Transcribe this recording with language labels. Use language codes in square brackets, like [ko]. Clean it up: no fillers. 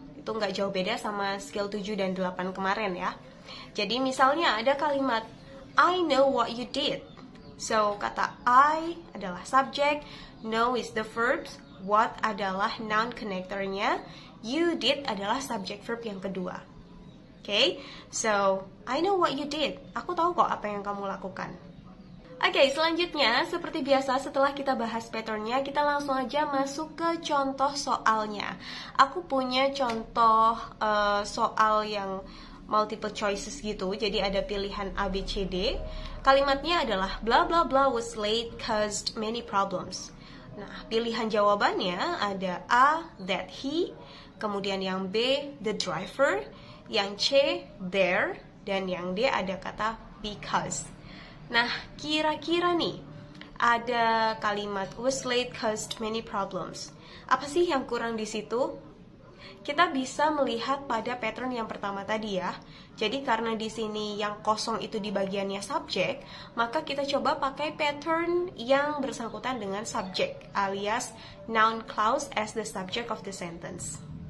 [id] Itu nggak jauh beda sama skill 7 dan 8 kemarin ya. Jadi misalnya ada kalimat [en] I know what you did. [id] So, kata I adalah subjek, [en] know is the verb, [id] what adalah noun connectornya, you did adalah subjek verb yang kedua. [en] Okay, so I know what you did. [id] Aku tahu kok apa yang kamu lakukan. Oke, selanjutnya seperti biasa setelah kita bahas patternnya, kita langsung aja masuk ke contoh soalnya. Aku punya contoh soal yang multiple choices gitu, jadi ada pilihan A, B, C, D. Kalimatnya adalah [en] blah blah blah was late caused many problems. [id] Nah, pilihan jawabannya ada A, that he, kemudian yang B, the driver, yang C, there, dan yang D ada kata because. Nah, kira-kira nih, ada kalimat [en] was late caused many problems. [id] Apa sih yang kurang di situ? Kita bisa melihat pada pattern yang pertama tadi ya. Jadi karena di sini yang kosong itu di bagiannya subjek, maka kita coba pakai pattern yang bersangkutan dengan subjek, alias [en] noun clause as the subject of the sentence.